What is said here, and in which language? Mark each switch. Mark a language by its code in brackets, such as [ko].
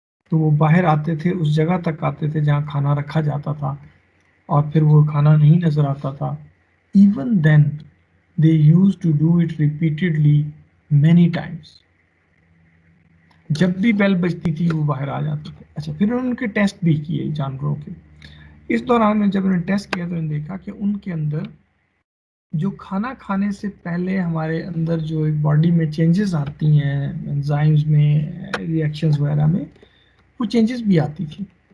[ur] تو وہ باہر آتے تھے، اس جگہ تک آتے تھے جہاں کھانا رکھا جاتا تھا، اور پھر وہ کھانا نہیں نظر آتا تھا. [en] Even then they used to do it repeatedly many times. [ur] جب بھی بیل بجتی تھی وہ باہر آ جاتے تھے. اچھا، پھر انہوں نے ان کے ٹیسٹ بھی کیے جانوروں کے. اس دوران میں جب انہوں نے ٹیسٹ کیا تو انہوں نے دیکھا کہ ان کے اندر جو کھانا کھانے سے پہلے ہمارے اندر جو ایک باڈی میں چینجز آتی ہیں انزائمز میں، ریئیکشنز وغیرہ میں، وہ چینجز بھی آتی تھی.